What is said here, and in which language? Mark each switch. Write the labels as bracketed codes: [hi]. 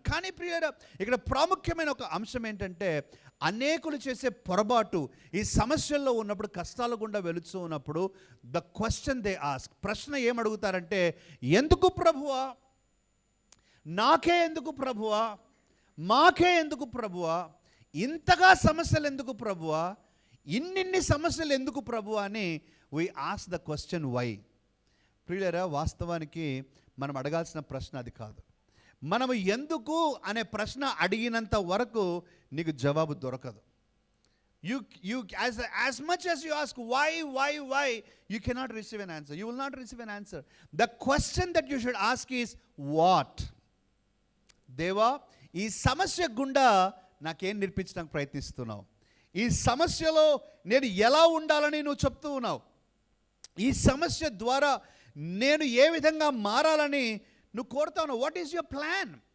[te] కానీ ప్రియులారా, ఇక్కడ ప్రాముఖ్యమైన ఒక అంశం ఏంటంటే అనేకులు చేసే పొరపాటు, ఈ సమస్యల్లో ఉన్నప్పుడు, కష్టాల గుండా వెళుతూ ఉన్నప్పుడు [en] the question they ask, [te] ప్రశ్న ఏమడుగుతారంటే, ఎందుకు ప్రభువా, నాకే ఎందుకు ప్రభువా, మాకే ఎందుకు ప్రభువా, ఇంతగా సమస్యలు ఎందుకు ప్రభువా, ఇన్నిన్ని సమస్యలు ఎందుకు ప్రభువా అని [en] We ask the question why. [te] ప్రియులారా, వాస్తవానికి మనం అడగాల్సిన ప్రశ్న అది కాదు. మనము ఎందుకు అనే ప్రశ్న అడిగినంత వరకు నీకు జవాబు దొరకదు. [en] You as much as you ask why, you cannot receive an answer. You will not receive an answer. The question that you should ask is what. [te] దేవా, ఈ సమస్య గుండా నాకేం నేర్పించడానికి ప్రయత్నిస్తున్నావు, ఈ సమస్యలో నేను ఎలా ఉండాలని నువ్వు చెప్తూ ఉన్నావు, ఈ సమస్య ద్వారా నేను ఏ విధంగా మారాలని నువ్వు కోరుతావు. [en] What is your plan?